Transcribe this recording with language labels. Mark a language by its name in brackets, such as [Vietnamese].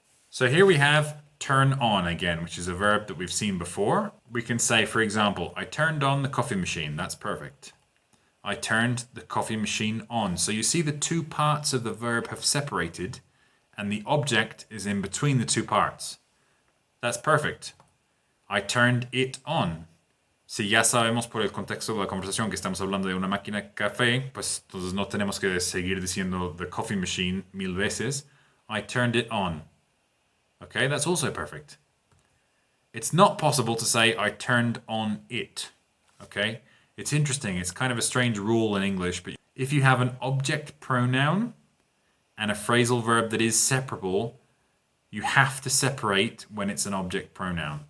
[English] So here we have turn on again, which is a verb that we've seen before. We can say, for example, I turned on the coffee machine. That's perfect. I turned the coffee machine on. So you see the two parts of the verb have separated and the object is in between the two parts. That's perfect. I turned it on. [Spanish] Si ya sabemos por el contexto de la conversación que estamos hablando de una máquina de café, pues entonces no tenemos que seguir diciendo [English] the coffee machine [Spanish] 1000 veces. [English] I turned it on. Okay, that's also perfect. It's not possible to say I turned on it. Okay, it's interesting. It's kind of a strange rule in English, but if you have an object pronoun and a phrasal verb that is separable, you have to separate when it's an object pronoun.